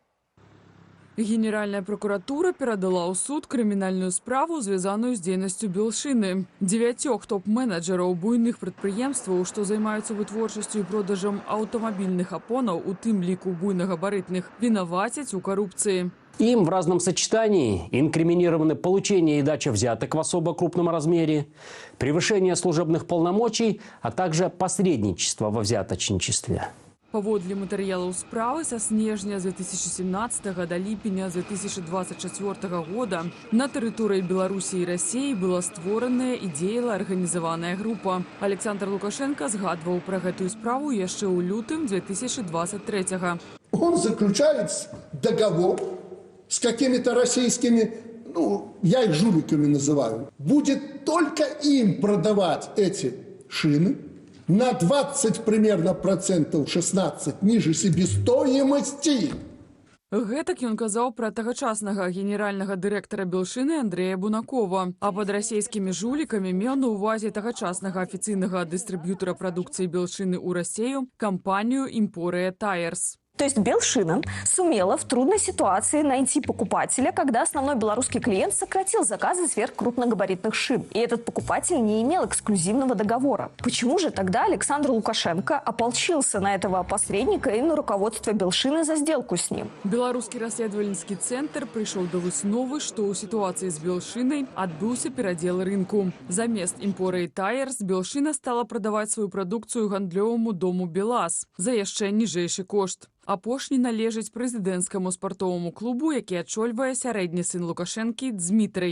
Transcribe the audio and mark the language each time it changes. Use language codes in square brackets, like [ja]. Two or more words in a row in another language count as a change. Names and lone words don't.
[be] Генеральная прокуратура перадала ў суд крымінальную справу, звязаную з дзейнасцю Белшыны. 9 топ-менеджераў буйных прадпрыемстваў, што займаюцца вытворчасцю і продажам аўтамабільных апонаў, у тым ліку буйнагабарытных, вінавацяць у карупцыі. [ru] Им в разном сочетании инкриминированы получение и дача взяток в особо крупном размере, превышение служебных полномочий, а также посредничество во взяточничестве. [be] Паводле матэрыялаў справы са снежня 2017 да ліпеня 2024 года на тэрыторыі Беларусі і Расіі была створаная і дзеяла арганізаваная група. Александр Лукашенко згадваў пра гэтую справу яшчэ ў лютым 2023. [ru] Он заключает договор с какими-то российскими, я их жуликами называю, будет только им продавать эти шины на 20 примерно процентов, 16 ниже себестоимости. [be] Гэтак ён казаў пра тагачаснага генеральнага дырэктара Белшыны Андрэя Бунакова. А пад расійскімі жулікамі меў на ўвазе тагачаснага афіцыйнага дыстрыб'ютара прадукцыі Белшыны ў Расію кампанію «Импория Tires». [ru] То есть Белшина сумела в трудной ситуации найти покупателя, когда основной белорусский клиент сократил заказы сверхкрупногабаритных шин. И этот покупатель не имел эксклюзивного договора. Почему же тогда Александр Лукашенко ополчился на этого посредника и на руководство Белшины за сделку с ним? [be] Беларускі расследавальніцкі цэнтр прыйшоў да высновы, што ў сітуацыі з Белшынай адбыўся перадзел рынку. Замест «Импория Tires» Белшына стала прадаваць сваю прадукцыю гандлёваму дому «Белаз» за яшчэ ніжэйшы кошт. Апошні належыць прэзідэнцкаму спартоваму клубу, які ачольвае сярэдні сын Лукашэнкі Дзмітрый.